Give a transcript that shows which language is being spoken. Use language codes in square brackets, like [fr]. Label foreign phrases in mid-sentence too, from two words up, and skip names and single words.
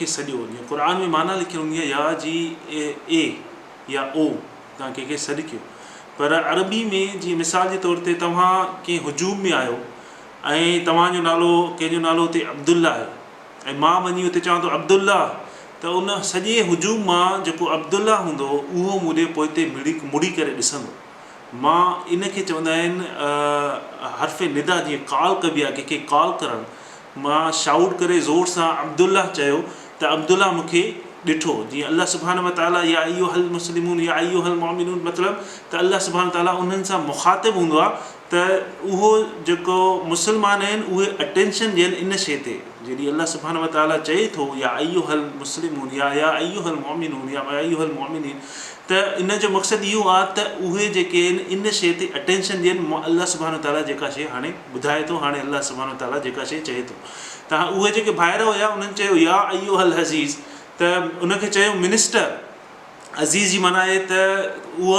[sd] सॾियो जीअं क़ुर में माना लिखियलु हूंदी आहे या जी ए या ओ तव्हां कंहिंखे सॾु कयो पर अरबी में जीअं मिसाल जे तौर ते तव्हां कंहिं हुजूम में आहियो ऐं तव्हांजो नालो कंहिंजो नालो हुते अब्दुल्ला आहे ऐं मां वञी हुते चवां थो अब्दुल्ला त उन सॼे हुजूम मां जेको अब्दुल्ला हूंदो उहो मूं पोइ मुड़ी करे ॾिसंदो मां इनखे चवंदा आहिनि हर्फ़ निदा जीअं कॉल कबी आहे कंहिंखे कॉल करणु मां शाउट करे ज़ोर सां अब्दुल्ला चयो त अब्दुल्ला मूंखे ॾिठो जीअं [ar] الله سبحانه وتعالى يا أيها المسلمون يا أيها المؤمنون [sd] मतिलबु त [ar] الله سبحانه تعالى [sd] उन्हनि सां मुख़ातिब हूंदो आहे त उहो जेको मुस्लमान आहिनि उहे अटेंशन ॾियनि इन शइ ते जॾहिं [ar] الله سبحانه وتعالى [sd] चए थो [ar] يا أيها المسلمون يا أيها المؤمنون يا أيها المؤمنين [sd] त इन जो मक़सदु इहो आहे त उहे जेके आहिनि इन शइ ते अटेंशन ॾियनि [ar] الله سبحانه تعالى [sd] जेका शइ हाणे ॿुधाए थो हाणे [ar] الله سبحانه تعالى [sd] जेका शइ चए थो त उहे जेके ॿाहिरि हुया उन्हनि चयो [ar] يا أيها العزيز [sd] त उनखे चयो मिनिस्टर अज़ीज़ जी माना आहे त उहा